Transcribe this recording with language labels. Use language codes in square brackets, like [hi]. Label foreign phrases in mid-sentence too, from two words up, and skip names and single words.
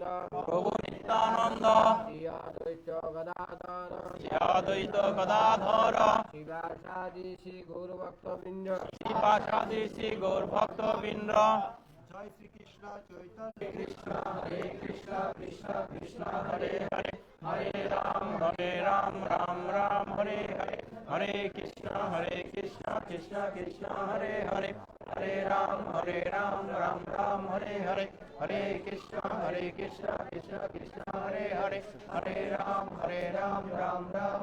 [bn] প্রভু নিত্যানন্দ শ্রী অদ্বৈত গদাধর শ্রী অদ্বৈত গদাধর শিবাসাদি শ্রী গৌরভক্তবৃন্দ শ্রীপাশাদি শ্রী গৌর ভক্তবৃন্দ জয় শ্রীকৃষ্ণ চৈতন্য [sa] কৃষ্ণ হরে কৃষ্ণ কৃষ্ণ কৃষ্ণ হরে হরে হরে রাম রাম রাম হরে হরে হরে কৃষ্ণ কৃষ্ণ কৃষ্ণ হরে হরে হরে রাম রাম রাম হরে হরে হরে কৃষ্ণ কৃষ্ণ কৃষ্ণ হরে হরে হরে রাম রাম রাম